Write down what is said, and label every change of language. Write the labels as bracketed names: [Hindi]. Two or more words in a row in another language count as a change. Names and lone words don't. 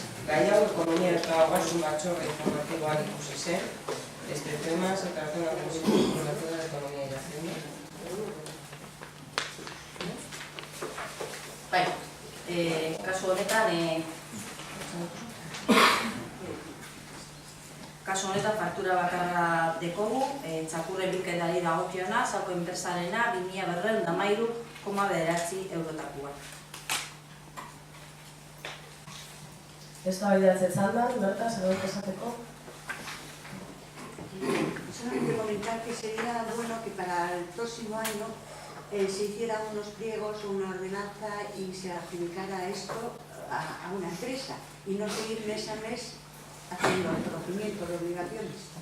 [Basque] Gai hau ekonomia eta ogasun batzorde informatiboan ikusi zen. [Spanish] Este tema se trata en la Comisión Informativa de Economía y Hacienda. [Basque] Bai, kasu honetan faktura bakarra dekogu, txakurre bilketari dagokiona, Sako enpresarena 2.213,9 eurotakoa. Eztabaidatzen da, Berta, zerbait esateko? [Spanish] Solamente comentar que sería bueno que para el próximo año se hicieran unos pliegos o una ordenanza y se adjudicara esto a una empresa y no seguir mes a mes haciendo el reconocimiento de obligaciones.